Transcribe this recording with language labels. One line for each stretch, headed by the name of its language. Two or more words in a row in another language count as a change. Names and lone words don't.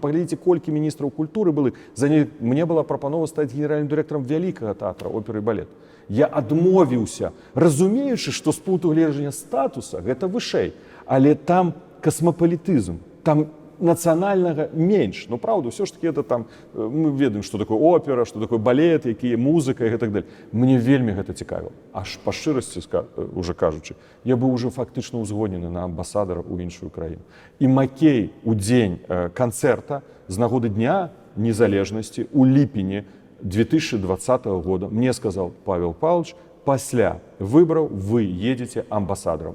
Belarusian: Паглядзіце, колькі міністраў культуры былі. Мне была прапанова стаць генеральным дырэктарам вялікага тэатра, оперы і балет. Я адмовіўся, разумеючы, што з пункту гледжання статуса гэта вышэй, але там касмапалітызм, там нацыянальнага менш.
Russian: Ну правда, все ж таки это там мы ведаем, что такое опера, что такое балет,
Belarusian: якія музыка і
Russian: так далее.
Belarusian: Мне вельмі гэта цікавіла. Аж па шчырасці уже кажучы, я быў уже фактычна ўзгоднены на амбасадара ў іншую краіну. І Макей у дзень канцэрта з нагоды дня незалежнасці у ліпені 2020 года
Russian: мне сказал:
Belarusian: Павел Павлович, пасля выбораў
Russian: вы едете
Belarusian: амбасадарам.